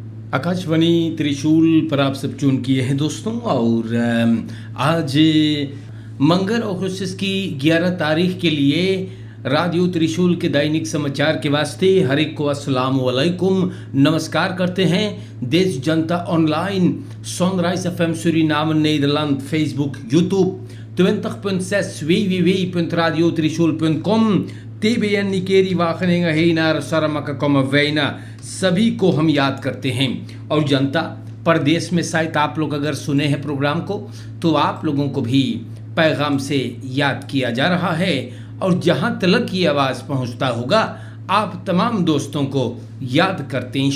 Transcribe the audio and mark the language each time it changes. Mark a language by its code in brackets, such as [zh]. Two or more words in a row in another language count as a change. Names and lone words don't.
[hi] आकाशवाणी त्रिशूल पर आप सब ट्यून किए हैं दोस्तों। और आज मंगर अगस्त की 11 तारीख के लिए रेडियो त्रिशूल के दैनिक समाचार के वास्ते हर एक को [ar] السلام عليكم [hi] नमस्कार करते हैं। देश जनता ऑनलाइन सनराइज FM Suriname Nederland Facebook YouTube 20.6 www.radiotriशूल.com TBN Nikeri Wageningen Heina Saramaka Komavena सभी को हम याद करते हैं। और जनता परदेश में शायद आप लोग अगर सुने हैं प्रोग्राम को तो आप लोगों को भी पैगाम से याद किया जा रहा है। और जहां तलक ये आवाज़ पहुंचता होगा आप तमाम दोस्तों को याद करते हैं।